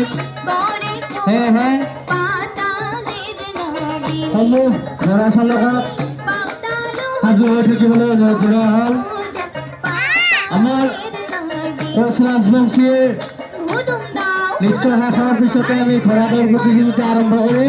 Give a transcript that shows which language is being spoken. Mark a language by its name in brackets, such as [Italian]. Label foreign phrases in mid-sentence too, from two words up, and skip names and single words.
[Assamese] সেয়েহে সমূহ ঘোড়া চালকক সাজু হৈ থাকিবলৈ অনুৰোধ জনোৱা হ'ল। আমাৰ কোচ ৰাজবংশীৰ নৃত্য শেষৰ পিছতে আমি ঘোড়া দৌড় প্রতিযোগিতা আরম্ভ কৰিম।